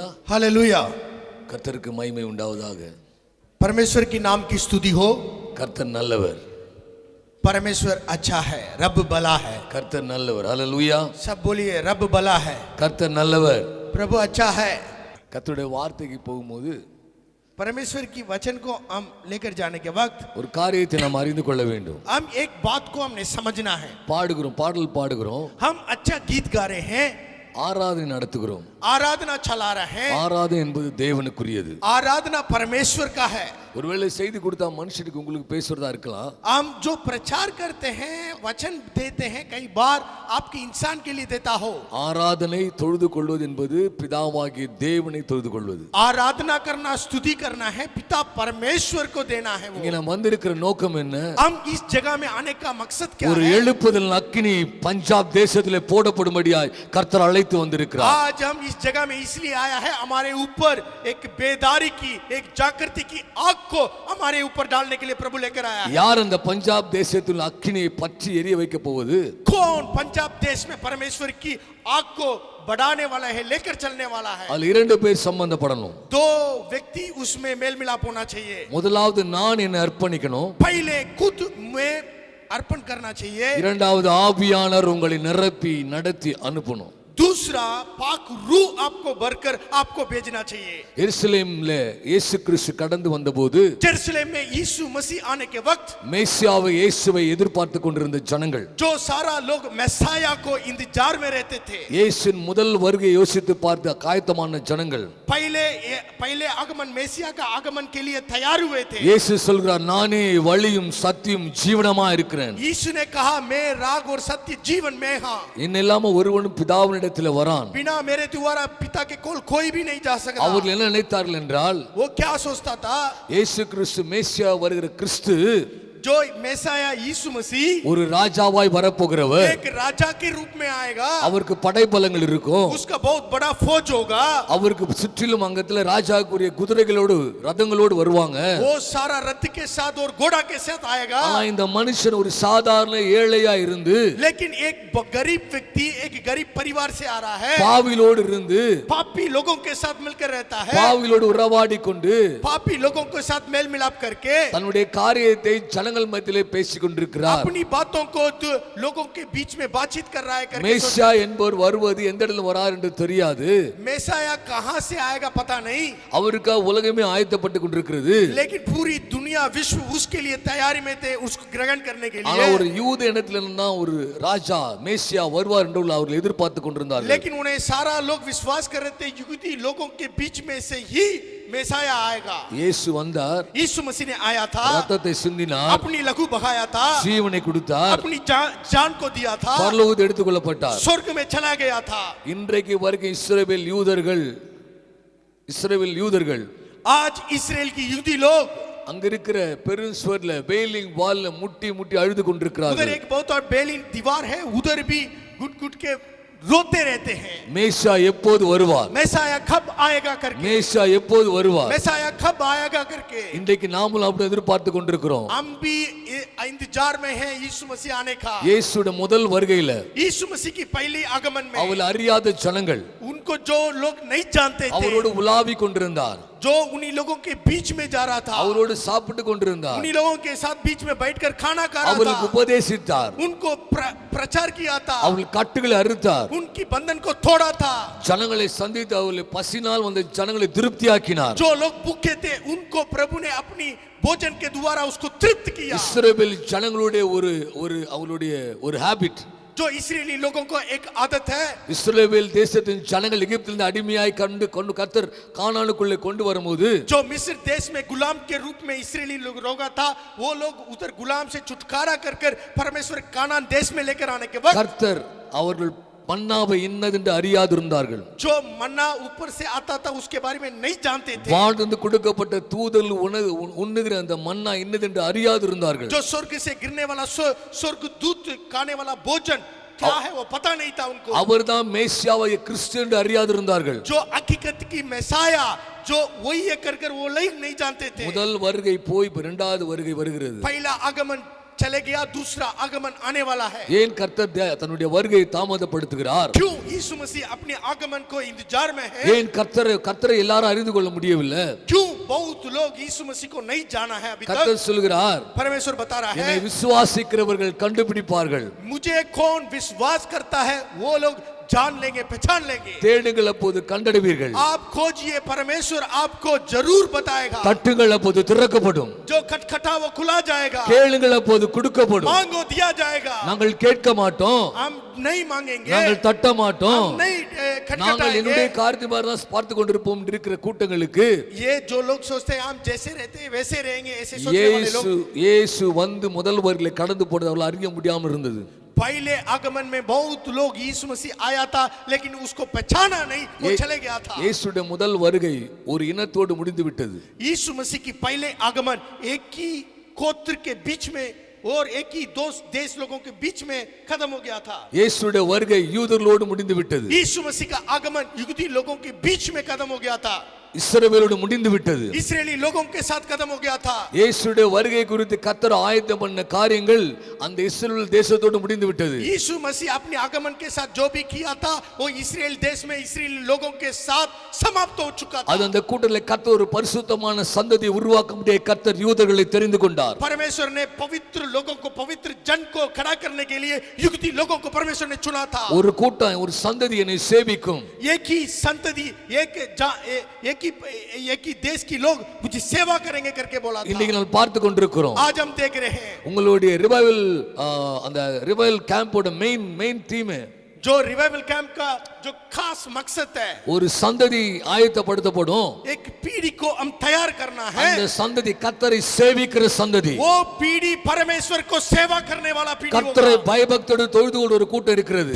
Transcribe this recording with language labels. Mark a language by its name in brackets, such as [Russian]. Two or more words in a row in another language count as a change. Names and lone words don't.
[Hindi] हालेलुया। [Tamil] கர்த்தருக்கு மகிமை உண்டாவதாக. [Hindi] परमेश्वर की नाम की स्तुति हो। [Tamil] கர்த்தர் நல்லவர். [Hindi] परमेश्वर अच्छा है, रब भला है। [Tamil] கர்த்தர் நல்லவர். ஹalleluya. [Hindi] सब बोलिए रब भला है, [Tamil] கர்த்தர் நல்லவர். [Hindi] प्रभु अच्छा है। [Tamil] கர்த்தருடைய வார்த்தைக்கு போகும்போது [Hindi] परमेश्वर की वचन को हम लेकर जाने के वक्त [Tamil] ஒரு காரியத்தை நாம் அறிந்து கொள்ள வேண்டும். [Hindi] हम एक बात को हमने समझना है। [Tamil] பாடுகிறோம், பாடல் பாடுகிறோம், [Hindi] हम अच्छा गीत गा रहे हैं, [Tamil] ஆராதனை நடத்துகிறோம். [Hindi] आराधना चला रहे हैं। [Tamil] ஆராதனை என்பது தேவனுக்குரியது. [Hindi] आराधना परमेश्वर का है। [Tamil] ஒருவேளை செய்தி கொடுத்தா மனுஷனுக்கு உங்களுக்கு பேசுறதா இருக்கலாம். [Hindi] हम जो प्रचार करते हैं, वचन देते हैं, कई बार आपके इंसान के लिए देता हो। [Tamil] ஆராதனை தொழுது கொள்வது என்பது பிதாவாகிய தேவனை தொழுது கொள்வது. [Hindi] आराधना करना, स्तुति करना है, पिता परमेश्वर को देना है। [Tamil] இங்க நாம் வந்திருக்கிற நோக்கம் என்ன? [Hindi] हम इस जगह में आने का मकसद क्या [Tamil] ஒரு [Hindi] है? [Tamil] எழுப்புதல் அக்கினி பஞ்சாப் தேசத்திலே போடப்படும்படியாய் கர்த்தர் அழைத்து வந்திருக்கிறார். [Hindi] आज हम इस जगह में इसलिए आया है, हमारे ऊपर एक बेदारी की, एक जागृति की आग को हमारे ऊपर डालने के लिए प्रभु लेकर आया है। [Tamil] யார் அந்த பஞ்சாப் தேசத்தில் அக்கினியை பற்றி எரிய வைக்க போவது? [Hindi] कौन पंजाब देश में परमेश्वर की आग को बढ़ाने वाला है, लेकर चलने वाला है? [Tamil] அதுல இரண்டு பேர் சம்பந்தப்படணும். [Hindi] दो व्यक्ति उसमें मेल मिलाप होना चाहिए। [Tamil] முதலாவது நான் என்னை அர்ப்பணிக்கணும். [Hindi] पहले खुद में अर्पण करना चाहिए। [Tamil] இரண்டாவது ஆவியானவர் உங்களை நிரப்பி நடத்தி அனுப்பணும். [Hindi] दूसरा पाक रूह आपको भरकर आपको भेजना चाहिए। [Tamil] எருசலேம்ல இயேசு கிறிஸ்து கடந்து வந்தபோது [Hindi] जेरूसलम में यीशु मसीह आने के वक्त [Tamil] மேசியாவை இயேசுவை எதிர்பார்த்து கொண்டிருந்த ஜனங்கள், [Hindi] जो सारा लोग मैसाया को इंतजार में रहते थे, [Tamil] இயேசுவின் முதல் வருகை யோசித்து பார்த்த காயத்தமான ஜனங்கள், [Hindi] पहले आगमन, मेसिया का आगमन के लिए तैयार हुए थे। [Tamil] இயேசு சொல்கிறார், நானே வழியும் சத்தியம் ஜீவனமா இருக்கிறேன். [Hindi] यीशु ने कहा, मैं राग और सत्य जीवन में हां। [Tamil] என்ன இல்லாம ஒருவனும் பிதாவினிடத்தில் வரான். [Hindi] बिना मेरे द्वारा पिता के कोल कोई भी नहीं जा सकता। [Tamil] அவர்கள் என்ன நினைத்தார்கள் என்றால், [Hindi] वो क्या सोचता था? [Tamil] இயேசு கிறிஸ்து மேசியா வருகிற கிறிஸ்து [Hindi] जो मैसाया यीशु मसीह [Tamil] ஒரு ராஜாவாய் வரப்போகிறவர், [Hindi] एक राजा के रूप में आएगा। [Tamil] அவருக்கு படைபலங்கள் இருக்கும், [Hindi] उसका बहुत बड़ा फौज होगा। [Tamil] அவருக்கு சுற்றிலும் அங்கத்துல ராஜாக்குரிய குதிரைகளோடு ரதங்களோடு வருவாங்க. [Hindi] वो सारा रथ के साथ और घोड़ा के साथ आएगा। [Tamil] ஆனா இந்த மனுஷன் ஒரு சாதாரண ஏழையா இருந்து, [Hindi] लेकिन एक गरीब व्यक्ति, एक गरीब परिवार से आ रहा है, [Tamil] பாவிலோடு இருந்து, [Hindi] पापी लोगों के साथ मिलकर रहता है, [Tamil] பாவிலோடு உறவாடி கொண்டு, [Hindi] पापी लोगों के साथ मेल मिलाप करके [Tamil] தன்னுடைய காரியத்தை ஜனங்கள் மத்தியிலே பேசிக் கொண்டிருக்கிறார். [Hindi] अपनी बातों को लोगों के बीच में बातचीत कर रहा है। करके [Tamil] மேசியா என்பவர் வருவது எந்த இடத்துல வரார் என்று தெரியாது. [Hindi] मैसाया कहां से आएगा पता नहीं, [Tamil] அவருக்கு உலகமே ஆயத்தப்பட்டு கொண்டிருக்கிறது. [Hindi] लेकिन पूरी दुनिया, विश्व उसके लिए तैयारी में थे, उसको ग्रहण करने के [Tamil] ஆனா [Hindi] लिए। [Tamil] ஒரு யூத இனத்துல இருந்தா ஒரு ராஜா மேசியா வருவார் என்று அவர்கள் எதிர்பார்த்து கொண்டிருந்தார்கள். [Hindi] लेकिन उन्हें सारा लोग विश्वास कर रहे थे, यहूदी लोगों के बीच में से ही मैसाया आएगा। [Tamil] இயேசு வந்தார், [Hindi] यीशु मसीह ने आया था, [Tamil] ரத்தத்தை சிந்தினார், [Hindi] अपनी लहू बहाया था, [Tamil] ஜீவனை கொடுத்தார், [Hindi] अपनी जान को दिया था, [Tamil] பரலோகத்தில் எடுத்துக் கொள்ளப்பட்டார். [Hindi] स्वर्ग में चला गया था। [Tamil] இன்றைக்கு வரைக்கும் இஸ்ரவேல் யூதர்கள் [Hindi] आज इसराइल की यहूदी लोग [Tamil] அங்க இருக்கிற பெருசுவர்ல [English] wailing wall [Tamil] முட்டி முட்டி அழுது [Hindi] उधर [Tamil] கொண்டிருக்கிறார்கள். [Hindi] एक बहुत और बेलिन दीवार है, उधर भी घुट घुट के रोते रहते हैं। [Tamil] மேசியா எப்போது வருவார்? [Hindi] मैसाया कब आएगा करके, [Tamil] மேசியா எப்போது வருவார்? [Hindi] मैसाया कब आएगा करके [Tamil] இன்றைக்கு நாமும் அப்படி எதிர்பார்த்து கொண்டிருக்கிறோம். [Hindi] हम भी इंतजार में हैं यीशु मसीह आने का। [Tamil] இயேசுடைய முதல் வருகையில [Hindi] यीशु मसीह की पहली आगमन में [Tamil] அவள் அறியாத ஜனங்கள் [Hindi] उनको जो लोग नहीं जानते थे, [Tamil] அவரோடு உலாவி கொண்டிருந்தார், [Hindi] जो उन्हीं लोगों के बीच में जा रहा था, [Tamil] அவரோடு சாப்பிட்டு கொண்டிருந்தார், [Hindi] उन्हीं लोगों के साथ बीच में बैठकर खाना खा रहा [Tamil] அவர்களுக்கு [Hindi] था, [Tamil] உபதேசித்தார், [Hindi] उनको प्रचार किया था, [Tamil] அவர்கள் கட்டுகளை அறுத்தார், [Hindi] उनकी बंधन को तोड़ा था। [Tamil] ஜனங்களை சந்தித்து அவர்களை பசினால் வந்த ஜனங்களை திருப்தியாக்கினார். [Hindi] जो लोग भूखे थे उनको प्रभु ने अपनी भोजन के द्वारा उसको तृप्त किया। [Tamil] இஸ்ரவேல் ஜனங்களுடைய அவளுடைய ஒரு ஹாபிட், [Hindi] जो इस्राएली लोगों को एक आदत है, [Tamil] இஸ்ரவேல் தேசத்தின் ஜனங்கள் எகிப்திலிருந்து அடிமையாய் கொண்டு கர்த்தர் கானானுக்குள்ளே கொண்டு வரும்போது, [Hindi] जो मिस्र देश में गुलाम के रूप में इस्राएली लोग रोगा था, वो लोग उधर गुलाम से छुटकारा कर परमेश्वर कानान देश में लेकर आने के वक्त [Tamil] கர்த்தர் அவர்கள் மன்னாவை இன்னதென்று அறியாதிருந்தார்கள். [Hindi] जो मन्ना ऊपर से आता था उसके बारे में नहीं जानते थे। [Tamil] வானத்திலிருந்து கொடுக்கப்பட்ட தூதல் உண்ணுகிற அந்த மன்னா இன்னதென்று அறியாதிருந்தார்கள். [Hindi] जो स्वर्ग से गिरने वाला स्वर्ग दूत खाने वाला भोजन क्या है वो पता नहीं था उनको। [Tamil] அவர்தான் மேசியாவை கிறிஸ்து என்று அறியாதிருந்தார்கள். [Hindi] जो हकीकत की मैसाया जो वही है कर वो नहीं जानते थे। [Tamil] முதல் வருகை போய் இரண்டாவது வருகை வருகிறது. [Hindi] पहला आगमन चले गया, दूसरा आगमन आने वाला है। [Tamil] ஏன் கர்த்தர் தன்னுடைய வருகையை தாமதப்படுத்துகிறார்? [Hindi] क्यों यीशु मसीह अपने आगमन को इंतजार में है? [Tamil] ஏன் கர்த்தரை எல்லாரும் அறிந்து கொள்ள முடியவில்லை? [Hindi] क्यों बहुत लोग यीशु मसीह को नहीं जाना है अभी तक? [Tamil] கர்த்தர் சொல்கிறார், [Hindi] परमेश्वर बता रहा [Tamil] என்னை [Hindi] है, [Tamil] விசுவாசிக்கிறவர்கள் கண்டுபிடிப்பார்கள். [Hindi] मुझे कौन विश्वास करता है वो लोग जान लेंगे, पहचान लेंगे। [Tamil] தேடுங்கள் அப்போது கண்டடைவீர்கள். [Hindi] आप खोजिए, परमेश्वर आपको जरूर बताएगा। [Tamil] தட்டுங்கள் அப்போது திறக்கப்படும். [Hindi] जो खटखटा वो खुला जाएगा, [Tamil] கேளுங்கள் அப்போது கொடுக்கப்படும். [Hindi] मांगो दिया जाएगा। [Tamil] நாங்கள் கேட்க மாட்டோம், [Hindi] हम नहीं मांगेंगे, [Tamil] நாங்கள் தட்ட மாட்டோம், [Hindi] हम नहीं [Tamil] நாங்கள் என்னுடைய [Hindi] खटखटाएंगे। [Tamil] காரியத்தை தான் பார்த்து கொண்டிருப்போம் இருக்கிற கூட்டங்களுக்கு [Hindi] ये जो लोग सोचते हैं हम जैसे रहते हैं वैसे रहेंगे, ऐसे सोचने वाले लोग, [Tamil] இயேசு வந்து முதல் வருகையிலே கடந்து போனது அவர்கள் அறிய முடியாமல் இருந்தது. [Hindi] पहले आगमन में बहुत लोग यीशु मसीह आया था लेकिन उसको पहचाना नहीं, वो चले गया था। [Tamil] இயேசுடைய முதல் வருகை ஒரு இனத்தோடு முடிந்து விட்டது. [Hindi] यीशु मसीह की पहले आगमन एक ही गोत्र के बीच में और एक ही देश लोगों के बीच में खत्म हो गया था। [Tamil] இயேசுடைய வருகை யூதர்களோடு முடிந்து விட்டது. [Hindi] यीशु मसीह का आगमन यहूदी लोगों के बीच में खत्म हो गया था, [Tamil] இஸ்ரவேலோடு முடிந்து விட்டது. [Hindi] इस्राएली लोगों के साथ खत्म हो गया था। [Tamil] இயேசுடைய வருகை குறித்து கர்த்தர் ஆயத்தம் பண்ண காரியங்கள் அந்த இஸ்ரவேல் தேசத்தோடு முடிந்து விட்டது. [Hindi] यीशु मसीह अपने आगमन के साथ जो भी किया था वो इस्राएल देश में इस्राएली लोगों के साथ समाप्त हो चुका था। [Tamil] அது அந்த கூட்டத்திலே கர்த்தர் ஒரு பரிசுத்தமான சந்ததியை உருவாக்க முடிய கர்த்தர் யூதர்களை தெரிந்து கொண்டார். [Hindi] परमेश्वर ने पवित्र लोगों को, पवित्र जन को खड़ा करने के लिए युक्ति लोगों को परमेश्वर ने चुना था। [Tamil] ஒரு கூட்டம் ஒரு சந்ததி என்னை சேவிக்கும். [Hindi] एक ही संतति, एक ही देश की लोग मुझे सेवा करेंगे करके बोला था। [Tamil] இன்னைக்கு நான் பார்த்து கொண்டிருக்கிறோம். [Hindi] आज हम देख रहे हैं [Tamil] உங்களுடைய ரிவைவல் அந்த ரிவைவல் கேம்போட [English] main theme [Hindi] जो [English] revival camp [Hindi] का जो खास मकसद है, [Tamil] ஒரு சந்ததி ஆயத்தப்படுத்தப்படும். [Hindi] एक पीढ़ी को हम तैयार करना है। [Tamil] அந்த சந்ததி கர்த்தரை சேவிக்கிற சந்ததி, [Hindi] वो पीढ़ी परमेश्वर को सेवा करने वाला पीढ़ी [Tamil] கர்த்தரை [Hindi] होगा। [Tamil] பயபக்தியோடு தொழுது கொண்ட ஒரு கூட்டம் இருக்கிறது.